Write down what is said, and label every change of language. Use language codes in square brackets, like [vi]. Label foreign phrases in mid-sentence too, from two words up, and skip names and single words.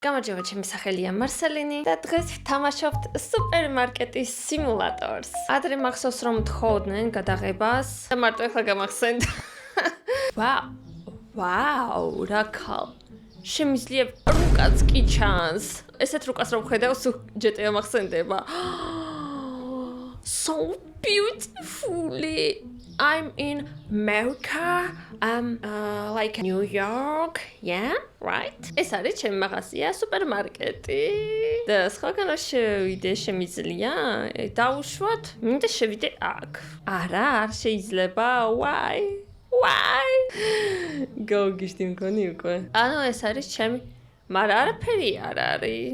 [ka] გამარჯობა, ჩემი სახელია მარსელინი და დღეს ვთამაშობთ სუპერმარკეტის სიმულატორს. ადრე მახსოვს რომ თხოვდნენ გადაღებას და მარტო ახლა გამახსენდა. ვაუ, რა ქალ. შემიძლია რუკაც კი ჩანს. ესეთ რუკას რომ ხედავ, სულ GTA მახსენდება. [en] So beautiful. I'm in America. Like New York. Yeah, right? [ka] ეს არის ჩემი მაღაზია, სუპერმარკეტი. და სხვაგან შევიდე შემიძლია დავუშვათ, მინდა შევიდე აქ. არა, არ შეიძლება. Why? გოგიშტი მქონი უკვე. ანუ ეს არის ჩემი მაგრამ არაფერი არ არის.